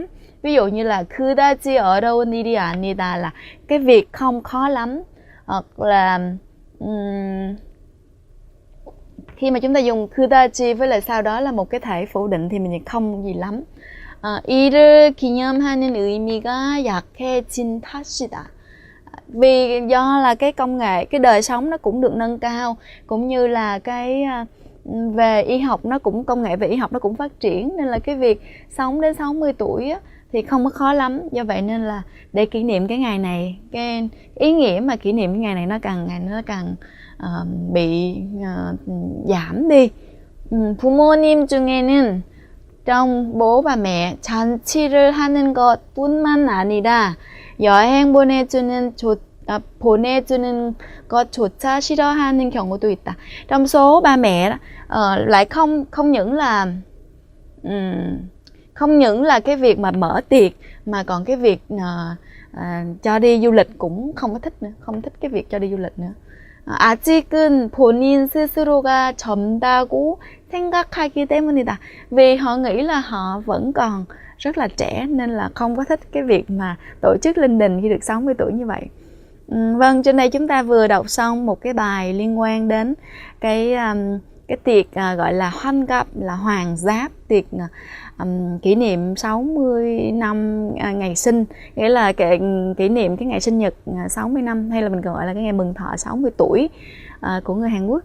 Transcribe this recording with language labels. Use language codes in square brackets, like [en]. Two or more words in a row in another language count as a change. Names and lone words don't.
[vi] Ví dụ như là [ko] 그다지 어려운 일이 아니다 [vi] là cái việc không khó lắm. Hoặc là khi mà chúng ta dùng 그다지 với lại sau đó là một cái thể phủ định thì mình không gì lắm. [ko] 이를 기념하는 의미가 약해진 탓이다. [vi] Vì do là cái công nghệ, cái đời sống nó cũng được nâng cao, cũng như là cái về y học nó cũng, công nghệ về y học nó cũng phát triển, nên là cái việc sống đến 60 tuổi á, thì không có khó lắm. Do vậy nên là để kỷ niệm cái ngày này, cái ý nghĩa mà kỷ niệm cái ngày này nó càng bị giảm đi. [ko] 부모님 중에는 [vi] trong bố và mẹ [ko] 잔치를 하는 것뿐만 아니라 여행 보내주는 것조차 싫어하는 경우도 있다. [vi] Trong số ba mẹ lại không những là cái việc mà mở tiệc, mà còn cái việc cho đi du lịch cũng không có thích nữa, không thích cái việc cho đi du lịch nữa. [ko] 아직은 본인 스스로가 젊다고 생각하기 때문이다. [vi] Vì họ nghĩ là họ vẫn còn rất là trẻ nên là không có thích cái việc mà tổ chức linh đình khi được 60 tuổi như vậy. Vâng, trên đây chúng ta vừa đọc xong một cái bài liên quan đến cái tiệc gọi là 환갑, là hoàng giáp, tiệc kỷ niệm 60 năm ngày sinh, nghĩa là kỷ niệm cái ngày sinh nhật 60 năm, hay là mình còn gọi là cái ngày mừng thọ 60 tuổi của người Hàn Quốc.